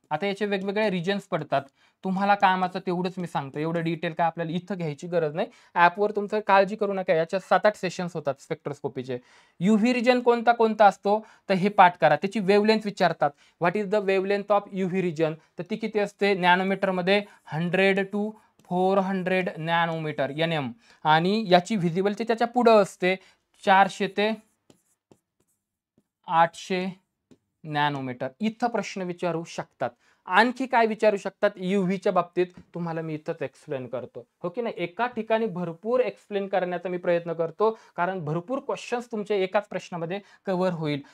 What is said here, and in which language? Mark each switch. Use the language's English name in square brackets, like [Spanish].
[Marathi] आता याचे वेगवेगळे रिजन्स पडतात. तुम्हाला कामाचं तेवढंच मी सांगतो. एवढं डिटेल काय आपल्याला इथं घ्यायची गरज नाही. ॲपवर तुमचं काळजी करू नका. याच्यात 7-8 सेशन्स होतात स्पेक्ट्रोस्कोपीचे. यूव्ही रिजन कोणता कोणता असतो तर हे पाठ करा. त्याची वेव्हलेंथ विचारतात. [English] What is the wavelength of UV region? [Marathi] तर ती किती असते नॅनोमीटरमध्ये? [English] 100 to 400 nanometre NM. [Marathi] आणि याची व्हिजिबलची त्याच्या पुढं असते 400 ते 800 नॅनोमीटर. इथं प्रश्न विचारू शकतात. आणखी काय विचारू शकतात यूव्हीच्या बाबतीत? तुम्हाला मी इथंच एक्सप्लेन करतो. हो की नाही? एका ठिकाणी भरपूर एक्सप्लेन करण्याचा मी प्रयत्न करतो, कारण भरपूर क्वेश्चन्स तुमच्या एकाच प्रश्नामध्ये कव्हर होईल.